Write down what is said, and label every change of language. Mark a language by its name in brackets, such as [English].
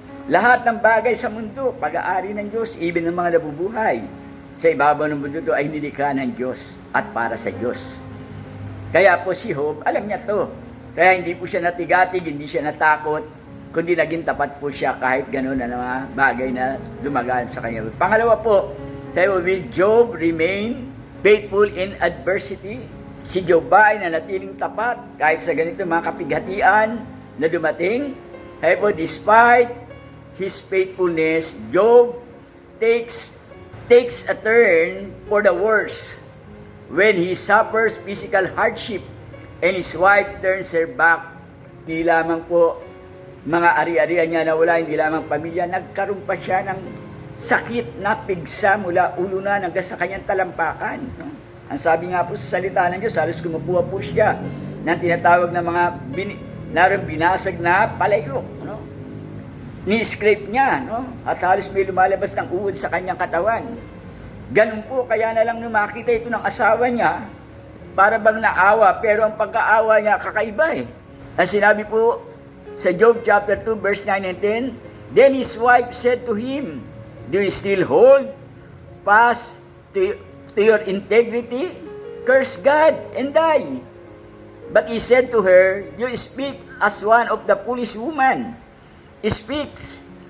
[Filipino] Lahat ng bagay sa mundo, pag-aari ng Diyos, even ng mga nabubuhay sa ibabaw ng mundo ito ay nilikha ng Diyos at para sa Diyos. Kaya po si Job, alam niya to. Kaya hindi po siya natigatig, hindi siya natakot, kundi naging tapat po siya kahit gano'n na mga bagay na dumaganap sa kanya. Pangalawa po, sabi mo, [English] will Job remain faithful in adversity? [Filipino] Si Job ba ay nanatiling tapat kahit sa ganito mga kapighatian na dumating? Sabi po, [English] despite his faithfulness, Job takes a turn for the worse when he suffers physical hardship and his wife turns her back. [Filipino] Di lamang po mga ari-arian niya na wala, hindi lamang pamilya, nagkaroon pa siya ng sakit na pigsa mula ulo na hanggang sa kanyang talampakan. Ang sabi nga po sa salita ng Diyos, halos kumukuha po siya ng tinatawag na mga naroon binasag na palayok. Ni-scrape niya, at halos may lumalabas ng uod sa kanyang katawan. Ganun po, kaya na lang nung makita ito ng asawa niya, para bang naawa, pero ang pagkaawa niya kakaiba eh. Ang sinabi po sa [English] Job chapter 2 verse 9 and 10, then his wife said to him, do you still hold fast to your integrity? Curse God and die. But he said to her, you speak as one of the foolish woman speaks.